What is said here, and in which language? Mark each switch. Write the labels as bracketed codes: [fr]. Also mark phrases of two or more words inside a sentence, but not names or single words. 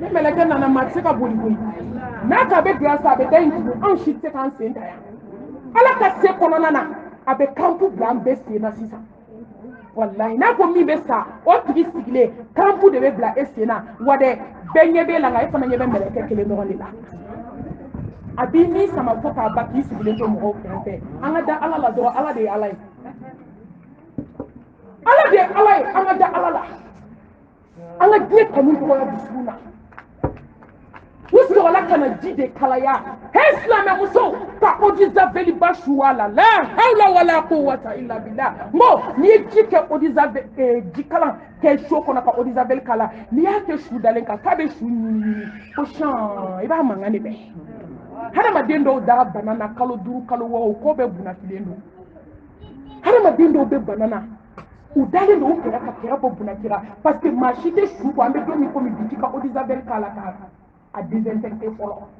[bm] mɛlɛkɛ nana maa tɛ se ka boli koyi n'a ka bɛ bila sa a bɛ da in tugu anw si tɛ se k'an sen ta yan ala ka se kɔnɔna na a bɛ kanpu bila an bɛɛ sen na sisan walahi n'a ko min bɛ sa o tigi sigilen kanpu de bɛ bila e sen na wa dɛ bɛɛ ɲɛ b'e la nka e fana ɲɛ bɛ mɛlɛkɛ kelen dɔrɔn de la a b'i ni sama fo k'a ba k'i sigilen to mɔgɔw kɛrɛfɛ an ka da ala la dɔrɔn ala de ye ala ye ala de ye ala ye an ka da ala la an ka diɲɛ kanu dɔgɔya dusukun na u sɔrɔla ka na ji de kalaya he silamɛmuso ka [fr] eau de javel [bm] ba su a la la [ar] حول ولا قوة إلا بالله [bm] mo n'i ye ji kɛ [fr] eau de javel [bm] ji kalan kɛ so kɔnɔ ka [fr] eau de javel [bm] kala n'i y'a kɛ su dalen kan k'a bɛ su ɲimi ko sɔn i b'a mankan de bɛɛ hadamaden dɔw dara bana na kalo 5 kalo 6 o ko bɛɛ bunasilen don hadamaden dɔw bɛ bana na u dalen don u kɛrɛ ka kɛrɛ bɔ bunakira [fr] parce que [bm] maa si tɛ su ko an bɛ don min komi bi ka [fr] eau de javel [bm] kala ka a désinfecté fɔlɔ